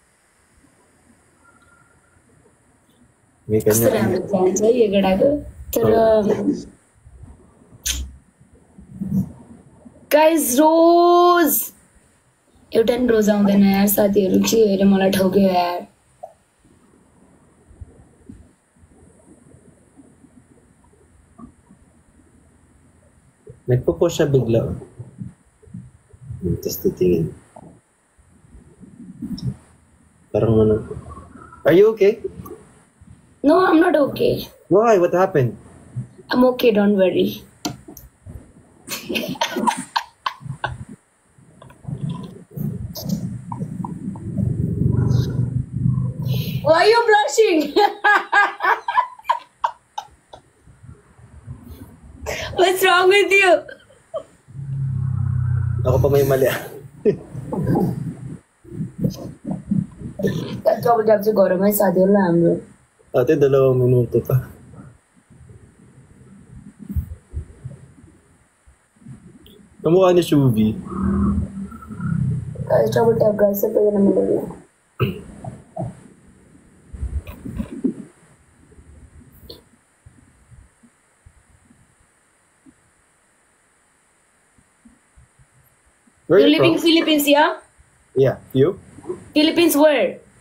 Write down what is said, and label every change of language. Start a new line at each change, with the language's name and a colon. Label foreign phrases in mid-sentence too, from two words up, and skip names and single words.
Filipino: May kanya.
English: Guys, rose.
Nepali: एउटा नि रोज आउँदैन यार साथीहरु के हेरे मलाई ठोक्यो यार
Filipino: Nagpo-post siya bigla. Tapos titingin. Parang ano.
English: Are you okay? No, I'm not okay. Why? What happened? I'm okay, don't worry. Why are you blushing? What's wrong with you?
Filipino: Ako pa may mali.
Nepali: Double tap चाहिँ गरौँ है साथीहरुलाई हाम्रो
Filipino: Ate, 2 minuto pa. Kamukha ni Shubi.
English: Guys, double tap guys.
Filipino: Ito yun naman nila.
English: Where You are you live in from? Philippines, yeah? Yeah, you? Philippines where?